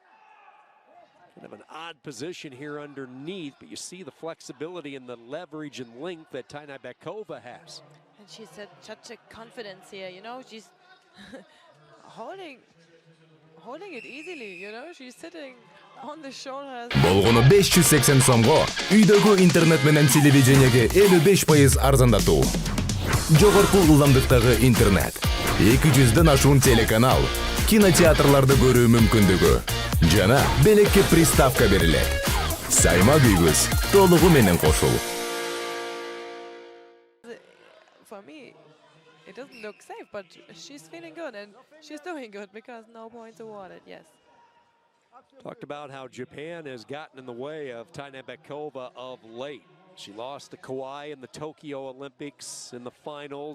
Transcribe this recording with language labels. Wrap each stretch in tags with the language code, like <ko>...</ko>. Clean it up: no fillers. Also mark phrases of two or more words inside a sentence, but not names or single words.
<en>Kind of an odd position here underneath, but you see the flexibility and the leverage and length that Tыныбекова has. And she's had such a confidence here, you know, she's holding it easily, you know, she's sitting on the shoulders.</en> <ky>Болгону 580 сомго үйдөгү интернет менен телевидениеге 55% арзандатуу. Жогорку ылдамдыктагы интернет, 200дөн ашуун телеканал, кинотеатрларды көрүү мүмкүндүгү жана белекке приставка берилет. Сайма күйгүз толугу менен кошул.</ky> <en>For me, it doesn't look safe, but she's feeling good and she's doing good because no points awarded, yes. Talked about how Japan has gotten in the way of Tыныбекова of late. She lost to Kawhi in the Tokyo Olympics in the finals.</en>